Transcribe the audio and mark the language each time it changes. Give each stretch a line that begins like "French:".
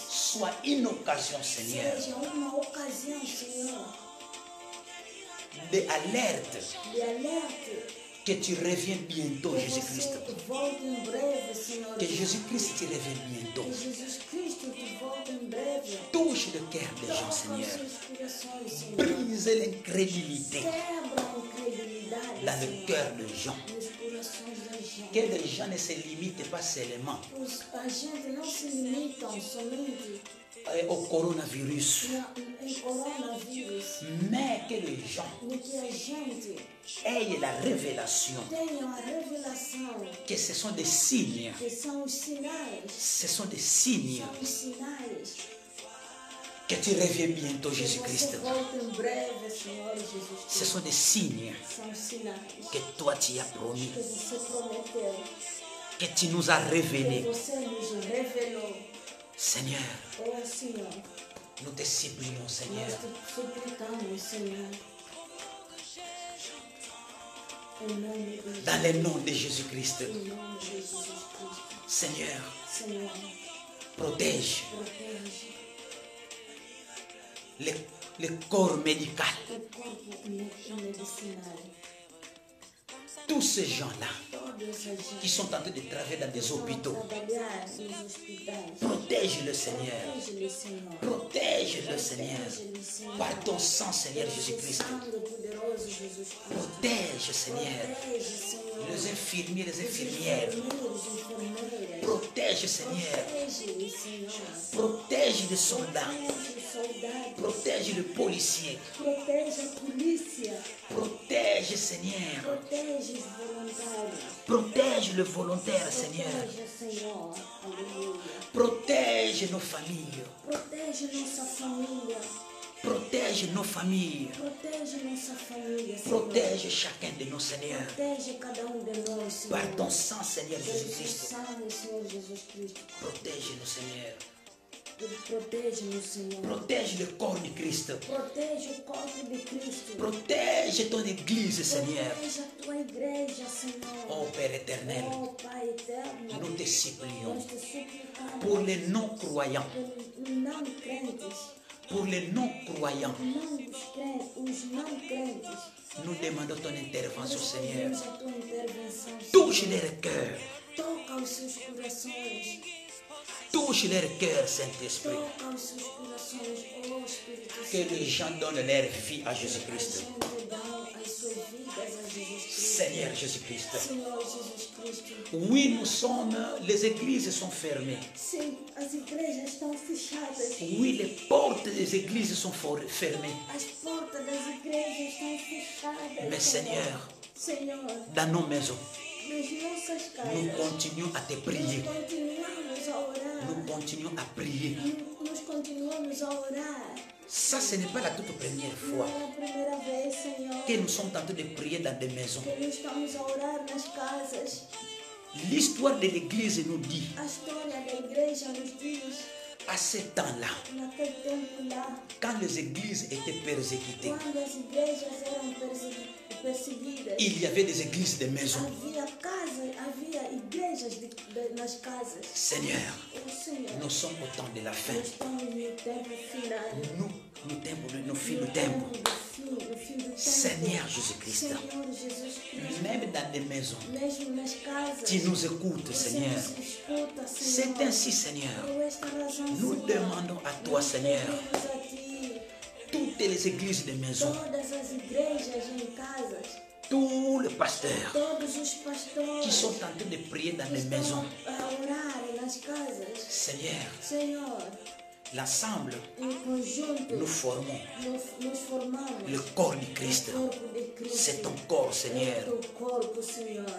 French: soit une occasion, Seigneur,
Portuguese: seja uma ocasião, Senhor,
French: d'alerte
Portuguese: de alerta.
French: que tu reviens bientôt,
Portuguese: Que
French: Jésus-Christ.
Portuguese: você volte em breve, Senhor.
French: Que Jésus-Christ te revienne bientôt.
Portuguese: Que Jesus Cristo te volte em breve.
French: Touche le cœur des gens,
Portuguese: Toca os
French: Seigneur.
Portuguese: seus corações, Senhor.
French: Brise l'incrédulité
Portuguese: Quebra a incredulidade,
French: dans le
Portuguese: Senhor,
French: cœur des gens.
Portuguese: nos corações da gente.
French: Que les gens ne se limitent pas seulement
Portuguese: A gente não se limitam somente
French: au coronavirus,
Portuguese: em coronavírus,
French: mais que les gens
Portuguese: em que a gente
French: aient la révélation
Portuguese: tenha a revelação
French: que ce sont des signes.
Portuguese: que são os sinais,
French: Ce sont des signes
Portuguese: são os sinais
French: que tu reviens bientôt,
Portuguese: que você
French: Jésus-Christ.
Portuguese: volta em breve, Senhor Jesus
French: Ce
Portuguese: Cristo.
French: sont des signes
Portuguese: São sinais
French: que toi tu as promis,
Portuguese: que você prometeu,
French: que tu nous as
Portuguese: que
French: révélés.
Portuguese: você nos revelou.
French: Seigneur,
Portuguese: Oh, Senhor,
French: nous te supplions, Seigneur,
Portuguese: nós te suplicamos, Senhor, em nome de Jesus,
French: dans le nom de Jésus-Christ.
Portuguese: em nome de Jesus Cristo.
French: Seigneur,
Portuguese: Senhor,
French: protège
Portuguese: protege
French: le corps médical.
Portuguese: o corpo medicinal.
French: Tous ces gens-là
Portuguese: Toda essa gente
French: qui sont en train de travailler dans des
Portuguese: que estão a
French: hôpitaux,
Portuguese: trabalhar nos hospitais.
French: protège-le, Seigneur.
Portuguese: Protege-lhe, Senhor.
French: Protège-le, Seigneur.
Portuguese: Protege-lhe, Senhor.
French: Par ton sang, Seigneur
Portuguese: Pelo
French: Jésus-Christ.
Portuguese: sangue poderoso, Jesus Cristo.
French: Protège, Seigneur,
Portuguese: Protege, Senhor.
French: les infirmiers, les
Portuguese: Os
French: infirmières.
Portuguese: enfermeiros, enfermeiras.
French: Protège, Seigneur.
Portuguese: Protege-lhe, Senhor.
French: Protège les soldats.
Portuguese: Protege os soldados.
French: Protège les policiers.
Portuguese: Protege a polícia.
French: Protège, Seigneur.
Portuguese: Protege os voluntários.
French: Protège le volontaire, Seigneur.
Portuguese: Protege, Senhor. Aleluia.
French: Protège nos familles.
Portuguese: Protege nossa família.
French: Protège nos familles.
Portuguese: Protege nossa família, Senhor.
French: Protège chacun de nos, Seigneur.
Portuguese: Protege cada de nós, Senhor.
French: Par ton sang, Seigneur
Portuguese: Pelo
French: Jésus-Christ.
Portuguese: sangue, Senhor Jesus Cristo.
French: Protège-nous, Seigneur.
Portuguese: Protege-nos, Senhor.
French: Protège le corps du Christ.
Portuguese: Protege o corpo de Cristo.
French: Protège ton église, Seigneur.
Portuguese: Protege a tua igreja, Senhor.
French: Oh Père éternel,
Portuguese: Oh, Pai eterno.
French: nous te supplions
Portuguese: Nós te suplicamos
French: pour les non-croyants,
Portuguese: pelos não crentes.
French: pour les non-croyants.
Portuguese: Os não crentes.
French: Nous demandons ton intervention,
Portuguese: Nós
French: Seigneur.
Portuguese: pedimos a tua intervenção,
French: Touche
Portuguese: Senhor.
French: leur cœur.
Portuguese: Toca os seus corações.
French: Touche leur cœur, Saint-Esprit.
Portuguese: Toca os seus corações, oh Espírito
French: Que
Portuguese: Santo.
French: les gens donnent leur vie à
Portuguese: A
French: Jésus-Christ.
Portuguese: gente dá as suas vidas a Jesus Cristo.
French: Seigneur Jésus-Christ.
Portuguese: Senhor Jesus Cristo.
French: Oui, les églises sont fermées.
Portuguese: Sim, as igrejas estão fechadas.
French: Oui, les portes des églises sont fermées.
Portuguese: As portas das igrejas estão fechadas.
French: Mais Seigneur,
Portuguese: Senhor,
French: dans nos maisons,
Portuguese: nas nossas
French: nous
Portuguese: casas,
French: continuons à te prier.
Portuguese: nós continuamos a orar.
French: Nous continuons à prier.
Portuguese: Nós continuamos a orar.
French: Ça, ce n'est pas la toute première
Portuguese: Não
French: fois
Portuguese: é a primeira vez, Senhor,
French: que nous sommes en train de prier dans des maisons.
Portuguese: que nós estamos a orar nas casas.
French: L'histoire de l'église nous dit,
Portuguese: A história da igreja nos diz,
French: à ce temps-là,
Portuguese: naquele tempo lá,
French: quand les églises étaient persécutées,
Portuguese: quando as igrejas eram perseguidas,
French: il y avait des églises de maisons.
Portuguese: havia igrejas nas casas.
French: Seigneur,
Portuguese: O Senhor,
French: nous sommes au temps de la fin.
Portuguese: nós estamos no tempo final.
French: Nous filons le
Portuguese: No
French: tempo.
Portuguese: tempo do fim do tempo.
French: Seigneur Jésus-Christ,
Portuguese: Senhor Jesus Cristo,
French: même dans des maisons,
Portuguese: mesmo nas casas,
French: tu nous écoutes,
Portuguese: você
French: Seigneur.
Portuguese: nos escuta,
French: C'est
Portuguese: Senhor.
French: ainsi, Seigneur.
Portuguese: Por esta razão,
French: Nous
Portuguese: Senhor,
French: demandons à toi,
Portuguese: nós
French: Seigneur,
Portuguese: pedimos a Ti,
French: toutes les églises de maison,
Portuguese: todas as igrejas em casas,
French: tous les pasteurs
Portuguese: todos os pastores
French: qui sont en train de prier dans
Portuguese: que
French: les
Portuguese: estão
French: maisons,
Portuguese: a orar nas casas,
French: Seigneur,
Portuguese: Senhor,
French: l'ensemble,
Portuguese: em conjunto,
French: nous formons
Portuguese: nos formamos
French: le corps du Christ.
Portuguese: o corpo de Cristo.
French: C'est ton corps,
Portuguese: É
French: Seigneur.
Portuguese: o teu corpo, Senhor.